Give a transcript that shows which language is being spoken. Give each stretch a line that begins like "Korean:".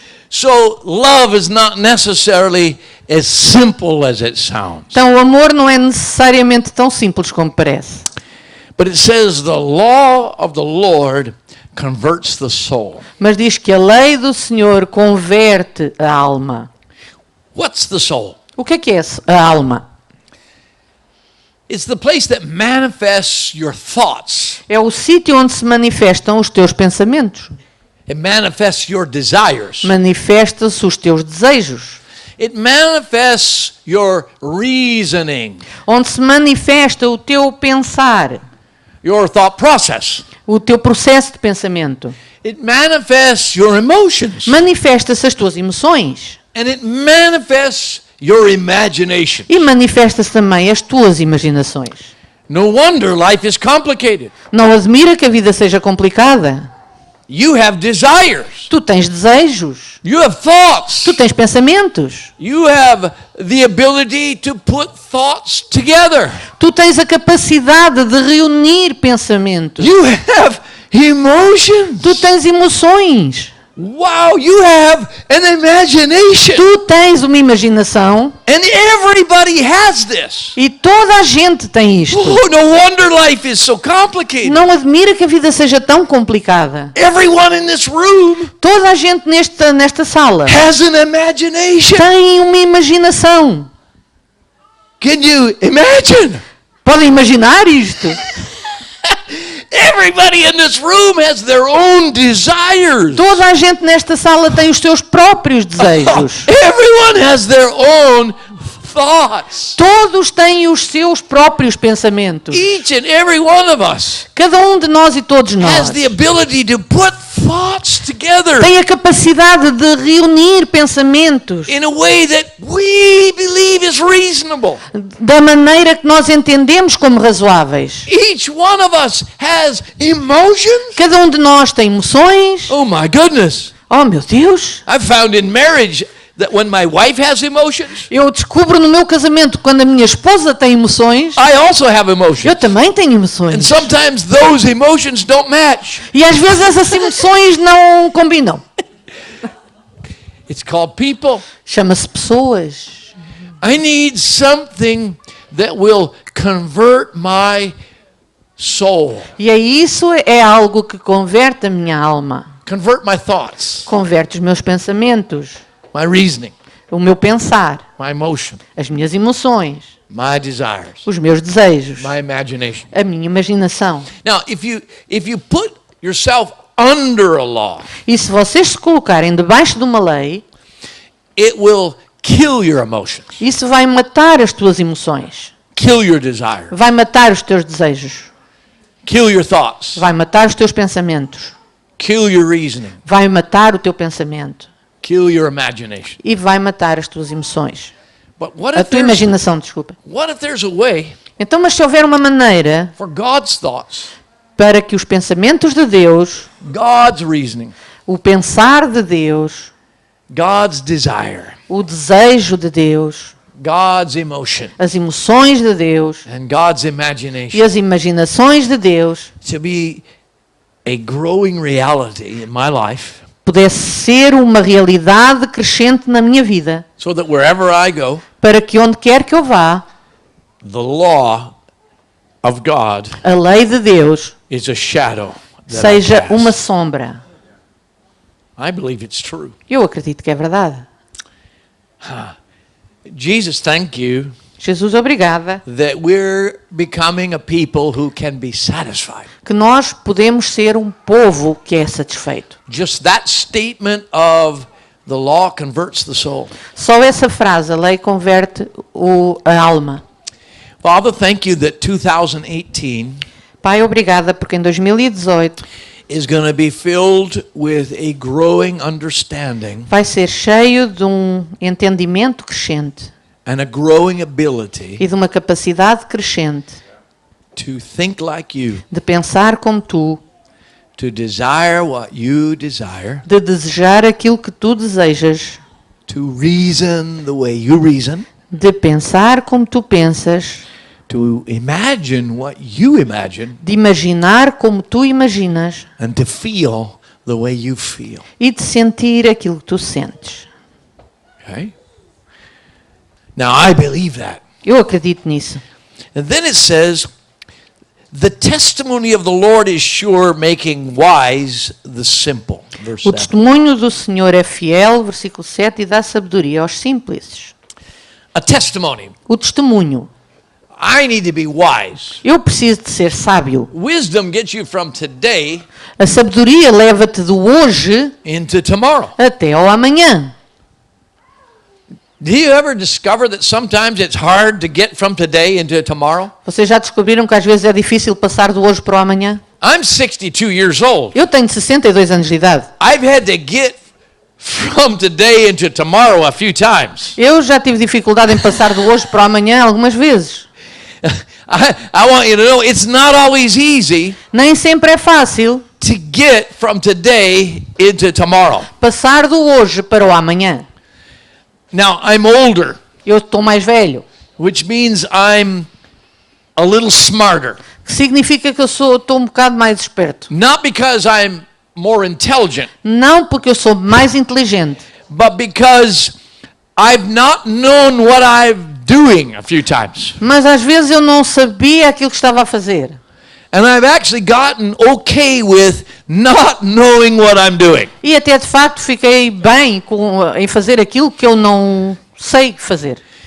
English: So love is not necessarily as simple as it sounds.
Portuguese: Então o amor não é necessariamente tão simples como parece.
English: But it says the law of the Lord converts the soul.
Portuguese: Mas diz que a lei do Senhor converte a alma.
English: What's the soul?
Portuguese: O que é a alma?
English: It's the place that manifests your thoughts.
Portuguese: É o sítio onde se manifestam os teus pensamentos.
English: It manifests your desires.
Portuguese: Manifesta-se os teus desejos.
English: It manifests your reasoning,
Portuguese: Onde se manifesta o teu pensar,
English: your thought process.
Portuguese: o teu processo de pensamento.
English: It manifests your emotions.
Portuguese: Manifesta-se as tuas emoções.
English: And it manifests your imagination.
Portuguese: E manifesta-se também as tuas imaginações.
English: No wonder life is complicated.
Portuguese: Não admira que a vida seja complicada.
English: You have desires.
Portuguese: Tu tens desejos.
English: You have thoughts.
Portuguese: Tu tens pensamentos.
English: You have the ability to put thoughts together.
Portuguese: Tu tens a capacidade de reunir pensamentos.
English: You have emotions.
Portuguese: Tu tens emoções.
English: Wow, you have an imagination.
Portuguese: Tu tens uma imaginação.
English: And everybody has this.
Portuguese: E toda a gente tem isto.
English: Oh, no wonder life is so complicated.
Portuguese: Não admira que a vida seja tão complicada.
English: Everyone in this room
Portuguese: Toda a gente nesta sala
English: has an imagination.
Portuguese: tem uma imaginação.
English: Can you imagine?
Portuguese: Podem imaginar isto?
English: Everybody in this room has their own desires.
Portuguese: Toda a gente nesta sala tem os seus próprios desejos.
English: Everyone has their own thoughts.
Portuguese: Todos têm os seus próprios pensamentos.
English: Each and every one of us
Portuguese: Cada um de nós e todos nós
English: has the ability to put thoughts together
Portuguese: tem a capacidade de reunir pensamentos
English: in a way that we believe is reasonable.
Portuguese: da maneira que nós entendemos como razoáveis.
English: Each one of us has emotions.
Portuguese: Cada um de nós tem emoções.
English: Oh my goodness.
Portuguese: Oh, meu Deus!
English: I've found in marriage that when my wife has emotions,
Portuguese: Eu descubro no meu casamento quando a minha esposa tem emoções.
English: I also have
Portuguese: Eu
English: emotions.
Portuguese: também tenho
English: And
Portuguese: emoções.
English: sometimes those emotions don't match.
Portuguese: E às vezes essas emoções não combinam.
English: It's called people.
Portuguese: Chama-se pessoas.
English: I need something that will convert my soul,
Portuguese: E isso é algo que converte a minha alma.
English: convert my thoughts,
Portuguese: Converte os meus pensamentos,
English: my reasoning,
Portuguese: o meu pensar,
English: my emotion,
Portuguese: as minhas emoções,
English: my desires,
Portuguese: os meus desejos,
English: my imagination.
Portuguese: a minha imaginação.
English: Now, if you put yourself under a law,
Portuguese: E se vocês se colocarem debaixo de uma lei,
English: it will kill your emotions,
Portuguese: isso vai matar as tuas emoções,
English: kill your desires,
Portuguese: vai matar os teus desejos,
English: kill your thoughts,
Portuguese: vai matar os teus pensamentos,
English: kill your reasoning,
Portuguese: vai matar o teu pensamento
English: kill your imagination.
Portuguese: e vai matar as tuas emoções.
English: But what
Portuguese: A
English: if
Portuguese: tua imaginação, desculpa.
English: there's a way
Portuguese: Então, mas se houver uma maneira
English: for God's thoughts,
Portuguese: para que os pensamentos de Deus,
English: God's reasoning,
Portuguese: o pensar de Deus,
English: God's desire,
Portuguese: o desejo de Deus,
English: God's emotion,
Portuguese: as emoções de Deus
English: and God's
Portuguese: e
English: imagination
Portuguese: as imaginações de Deus
English: to be a growing reality in my life,
Portuguese: pudesse ser uma realidade crescente na minha vida,
English: so that wherever I go,
Portuguese: para que onde quer que eu vá,
English: the law of God
Portuguese: a lei de Deus
English: is a shadow that I
Portuguese: seja
English: cast.
Portuguese: uma sombra.
English: I believe it's true.
Portuguese: Eu acredito que é verdade.
English: Jesus, thank you
Portuguese: Jesus, obrigada,
English: that we're becoming a people who can be satisfied.
Portuguese: que nós podemos ser um povo que é satisfeito.
English: Just that statement of the law converts the soul.
Portuguese: Só essa frase, a lei converte a alma.
English: Father, thank you that 2018
Portuguese: Pai, obrigada porque em 2018
English: is going to be filled with a growing understanding
Portuguese: vai ser cheio de um entendimento crescente
English: and a growing ability
Portuguese: e de uma capacidade crescente
English: to think like you,
Portuguese: de pensar como tu,
English: to desire what you desire,
Portuguese: de desejar aquilo que tu desejas,
English: to reason the way you reason,
Portuguese: de pensar como tu pensas,
English: to imagine what you imagine,
Portuguese: de imaginar como tu imaginas
English: and to feel the way you feel.
Portuguese: e de sentir aquilo que tu sentes.
English: Okay? Now I believe that.
Portuguese: Eu acredito nisso.
English: And then it says, the testimony of the Lord is sure, making wise the simple. Verse
Portuguese: O
English: 7.
Portuguese: testemunho do Senhor é fiel, versículo 7, e dá sabedoria aos simples.
English: A testimony.
Portuguese: O testemunho.
English: I need to be wise.
Portuguese: Eu preciso de ser sábio.
English: Wisdom gets you from today
Portuguese: A sabedoria leva-te do hoje
English: into tomorrow.
Portuguese: até ao amanhã.
English: Do you ever discover that sometimes it's hard to get from today into tomorrow?
Portuguese: Vocês já descobriram que às vezes é difícil passar do hoje para o amanhã?
English: I'm 62 years old.
Portuguese: Eu tenho 62 anos de idade.
English: I've had to get from today into tomorrow a few times.
Portuguese: Eu já tive dificuldade em passar do hoje para o amanhã algumas vezes.
English: I want you to know it's not always easy
Portuguese: Nem sempre é fácil
English: to get from today into tomorrow.
Portuguese: Passar do hoje para o amanhã.
English: Now, I'm older,
Portuguese: Eu estou mais velho.
English: which means I'm a little smarter.
Portuguese: Que significa que eu estou um bocado mais esperto.
English: Not because I'm more intelligent,
Portuguese: Não porque eu sou mais inteligente,
English: but because I've not known what I'm doing a few times.
Portuguese: mas às vezes eu não sabia aquilo que estava a fazer.
English: And I've actually gotten okay with not knowing what I'm doing.
Portuguese: E até de facto fiquei bem em fazer aquilo que eu não sei fazer.